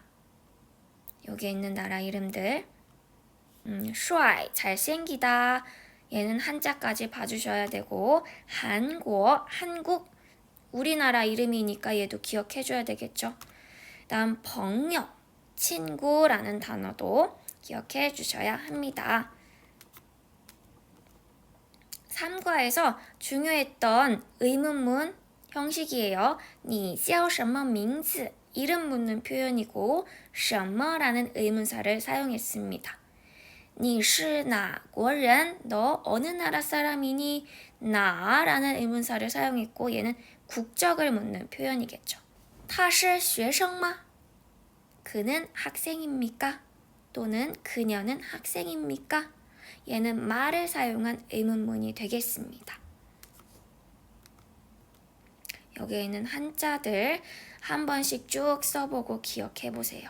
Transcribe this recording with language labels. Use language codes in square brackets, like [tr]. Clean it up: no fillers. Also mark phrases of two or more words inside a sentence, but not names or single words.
[ko] 여기에 있는 나라 이름들 帅 잘생기다 얘는 한자까지 봐주셔야 되고 한국 우리나라 이름이니까 얘도 기억해줘야 되겠죠. 다음 朋友 친구라는 단어도 기억해 주셔야 합니다. 3과에서 중요했던 의문문 형식이에요. [zh] 你叫什么名字 [ko] 이름 묻는 표현이고 什么 라는 의문사를 사용했습니다. [zh] 你是哪国人 [ko] 너 어느 나라 사람이니? 나 라는 의문사를 사용했고 얘는 국적을 묻는 표현이겠죠. [zh] 他是学生吗? [ko] 그는 학생입니까? 또는 그녀는 학생입니까? 얘는 말을 사용한 의문문이 되겠습니다. 여기에 있는 한자들 한 번씩 쭉 써보고 기억해 보세요.